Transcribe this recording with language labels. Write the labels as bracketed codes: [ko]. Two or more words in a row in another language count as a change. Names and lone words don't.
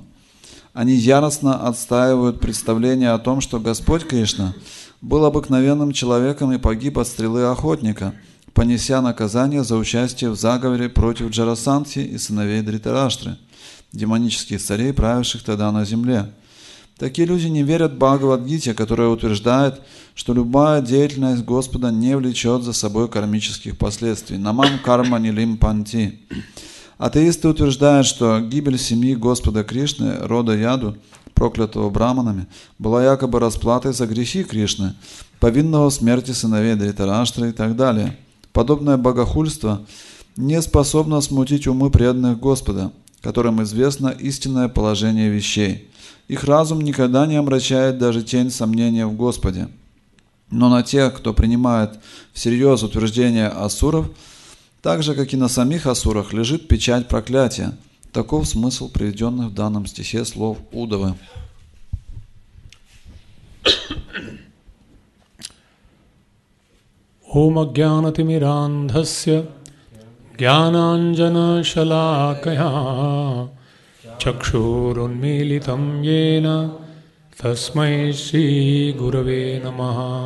[ru] Они яростно отстаивают представление о том, что Господь Кришна был обыкновенным человеком и погиб от стрелы охотника, понеся наказание за участие в заговоре против Джарасандхи и сыновей Дритараштры, демонических царей, правивших тогда на земле. Такие люди не верят Бхагавадгите, которая утверждает, что любая деятельность Господа не влечет за собой кармических последствий. [sa] नमाम् कर्म निलिम् पन्ति. [ru] Атеисты утверждают, что гибель семьи Господа Кришны, рода Яду, проклятого браманами, была якобы расплатой за грехи Кришны, повинного в смерти сыновей Дритараштры и так далее. Подобное богохульство не способно смутить умы преданных Господа, которым известно истинное положение вещей. Их разум никогда не омрачает даже тень сомнения в Господе. Но на тех, кто принимает всерьез утверждения асуров, так же, как и на самих асурах, лежит печать проклятия. Таков смысл приведенных в данном стихе слов Удавы. [sa] ॐ अज्ञानतिमिरान्धस्य ज्ञानाञ्जन शलाकया चक्षुरुन्मीलितम् येन तस्मै श्री गुरवे नमः.